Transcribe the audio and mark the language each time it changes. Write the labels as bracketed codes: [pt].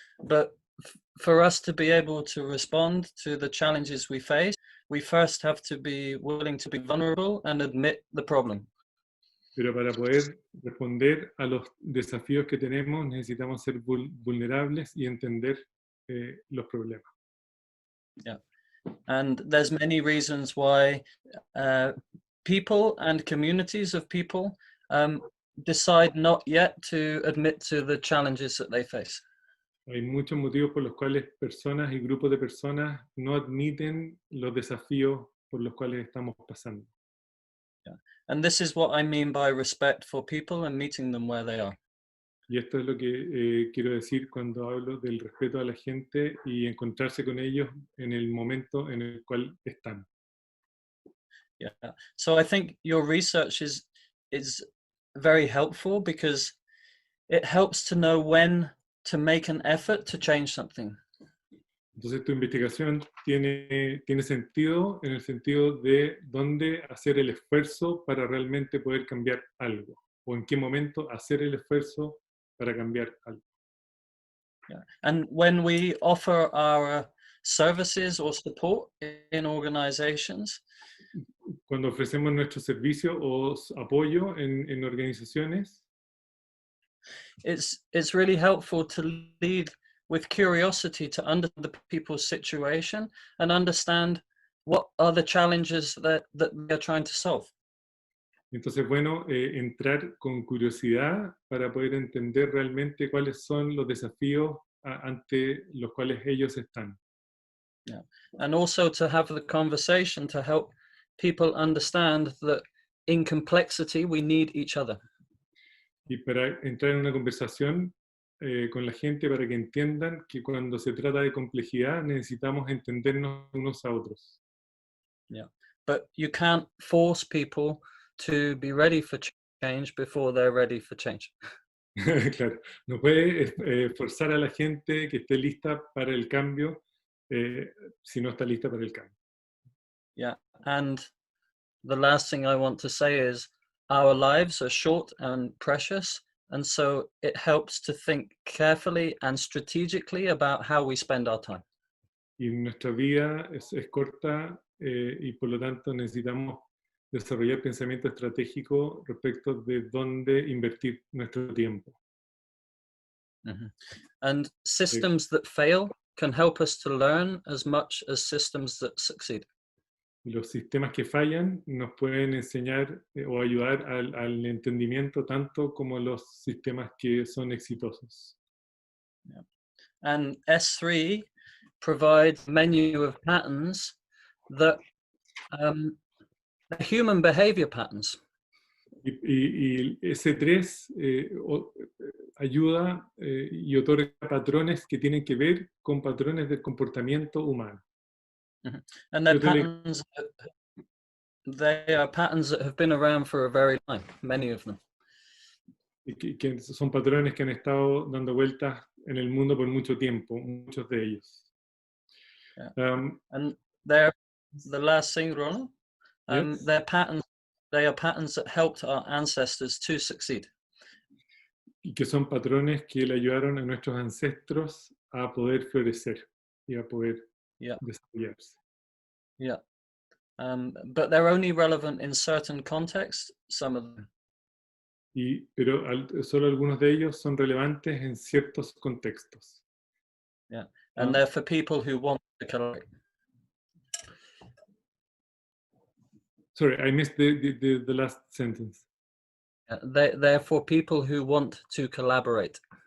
[en] But for us to be able to respond to the challenges we face, we first have to be willing to be vulnerable and admit the problem. [es] Pero para poder responder a los desafíos que tenemos, necesitamos ser vulnerables y entender los problemas. [en] Yeah, and there's many reasons why people and communities of people decide not yet to admit to the challenges that they face. [es] Hay muchos motivos por los cuales personas y grupos de personas no admiten los desafíos por los cuales estamos pasando. [en] Yeah. And this is what I mean by respect for people and meeting them where they are. [es] Y esto es lo que quiero decir cuando hablo del respeto a la gente y encontrarse con ellos en el momento en el cual están. [en] Yeah. So I think your research is very helpful because it helps to know when to make an effort to change something. [es] Entonces tu investigación tiene sentido en el sentido de dónde hacer el esfuerzo para realmente poder cambiar algo, o en qué momento hacer el esfuerzo para cambiar algo. [en] Yeah. And when we offer our services or support in organizations, [es] Cuando ofrecemos nuestro servicio o apoyo en organizaciones, [en] it's really helpful to lead with curiosity to understand the people's situation and understand what are the challenges that they're trying to solve. [es] entonces, bueno, entrar con curiosidad para poder entender realmente cuáles son los desafíos ante los cuales ellos están. [en] Yeah. And also to have the conversation to help people understand that in complexity we need each other. [es] Y para entrar en una conversación con la gente para que entiendan que cuando se trata de complejidad necesitamos entendernos unos a otros. [en] Yeah. But you can't force people to be ready for change before they're ready for change. [es] Claro, no puede forzar a la gente que esté lista para el cambio si no está lista para el cambio. [en] Yeah, and the last thing I want to say is our lives are short and precious, and so it helps to think carefully and strategically about how we spend our time. [es] Y nuestra vida es corta y por lo tanto necesitamos desarrollar pensamiento estratégico respecto de dónde invertir nuestro tiempo. Mm-hmm. [en] And systems that fail can help us to learn as much as systems that succeed. [es] Y los sistemas que fallan nos pueden enseñar o ayudar al entendimiento tanto como los sistemas que son exitosos. [en] Yeah. And S3 provides a menu of patterns that are human behavior patterns. [es] Y S3 ayuda y otorga patrones que tienen que ver con patrones del comportamiento humano. Mm-hmm. [en] And they're patterns, they are patterns that have been around for a very long time, many of them. [es] Y que son patrones que han estado dando vueltas en el mundo por mucho tiempo, muchos de ellos. [en] Yeah. And they're the last thing, Ronald. Yes. They're patterns. They are patterns that helped our ancestors to succeed. [es] Y que son patrones que le ayudaron a nuestros ancestros a poder florecer y a poder desarrollarse. [en] Yeah. But they're only relevant in certain contexts, some of them. [es] Pero solo algunos de ellos son relevantes en ciertos contextos. [en] Yeah. And they're for people who want to collaborate. Sorry, I missed the last sentence. They're for people who want to collaborate.